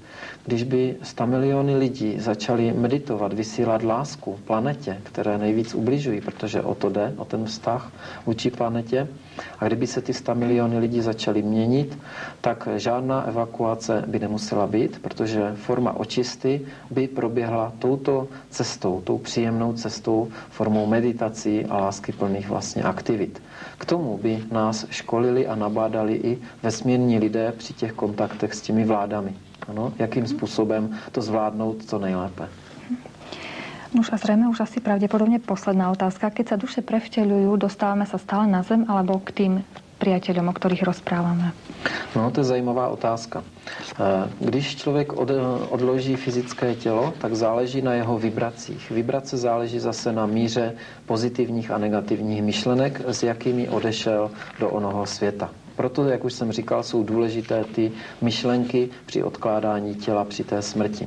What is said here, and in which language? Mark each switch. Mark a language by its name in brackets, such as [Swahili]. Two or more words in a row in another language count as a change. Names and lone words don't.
[Czech] Když by 100 miliony lidí začali meditovat, vysílat lásku planetě, které nejvíc ubližují, protože o to jde, o ten vztah vůči planetě, a kdyby se ty 100 miliony lidí začaly měnit, tak žádná evakuace by nemusela být, protože forma očisty by proběhla touto cestou, tou příjemnou cestou, formou meditací a láskyplných vlastně aktivit. K tomu by nás školili a nabádali i vesmírní lidé při těch kontaktech s těmi vládami. Ano, jakým způsobem to zvládnout co nejlépe. [Slovak] Už a zrejme už asi pravdepodobne posledná otázka. Keď sa duše prevteľujú, dostávame sa stále na zem alebo k tým priateľom, o ktorých rozprávame? [Czech] No, to je zajímavá otázka. Když člověk odloží fyzické tělo, tak záleží na jeho vibracích. Vibrace záleží zase na míře pozitivních a negativních myšlenek, s jakými odešel do onoho světa. Proto, jak už jsem říkal, jsou důležité ty myšlenky při odkládání těla při té smrti.